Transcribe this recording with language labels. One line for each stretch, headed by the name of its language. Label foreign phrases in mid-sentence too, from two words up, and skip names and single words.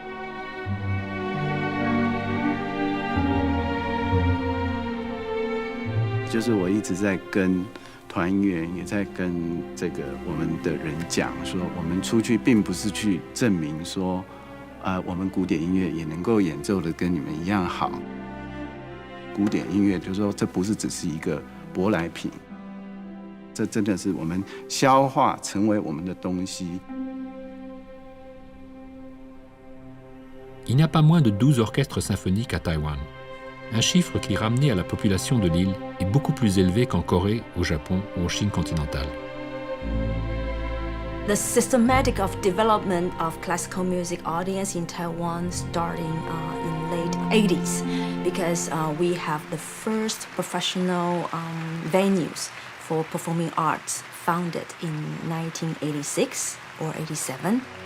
Chinese: 我一直在跟团员，也在跟我们的人讲说，我们出去并不是去证明说，我们古典音乐也能够演奏的跟你们一样好。古典音乐就是说，这不是只是一个舶来品，这真的是我们消化成为我们的东西。
French: Il n'y a pas moins de 12 orchestres symphoniques à Taïwan, un chiffre qui, ramené à la population de l'île, est beaucoup plus élevé qu'en Corée, au Japon ou en Chine continentale.
English: The systematic of development of classical music audience in Taiwan starting in late 80s because we have the first professional venues for performing arts founded in 1986 or 87.